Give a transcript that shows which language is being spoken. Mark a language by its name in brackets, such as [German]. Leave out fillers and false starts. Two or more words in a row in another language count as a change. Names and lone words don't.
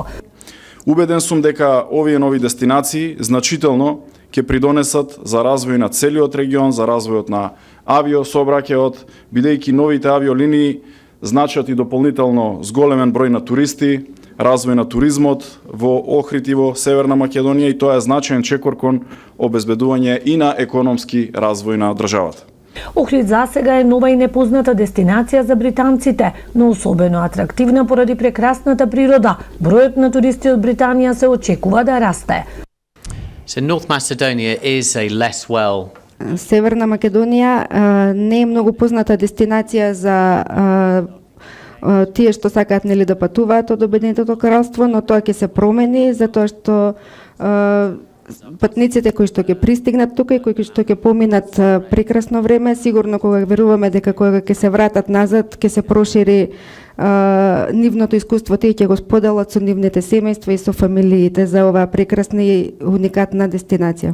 [Macedonian] Убеден сум дека овие нови дестинации значително ќе придонесат за развој на целиот регион, за развојот на авиосообраќајот, бидејќи новите авиолинии значат и дополнително зголемен број на туристи, развој на туризмот во Охрид и во Северна Македонија, и тоа е значаен чекор кон обезбедување и на економски развој на државата. Охрид засега е нова и непозната дестинација за британците, но особено атрактивна поради прекрасната природа. Бројот на туристи од Британија се очекува да расте. [English] So North Macedonia is a less well [Macedonian] Северна Македонија не е многу позната дестинација за тие што сакаат нели да патуваат од Обединетото кралство, но тоа ќе се промени затоа што патниците кои што ќе пристигнат тука и кои што ќе поминат прекрасно време, сигурно кога веруваме дека кога ќе се вратат назад, ќе се прошири нивното искуство, тие ќе го споделат со нивните семејства и со фамилиите за оваа прекрасна и уникатна дестинација.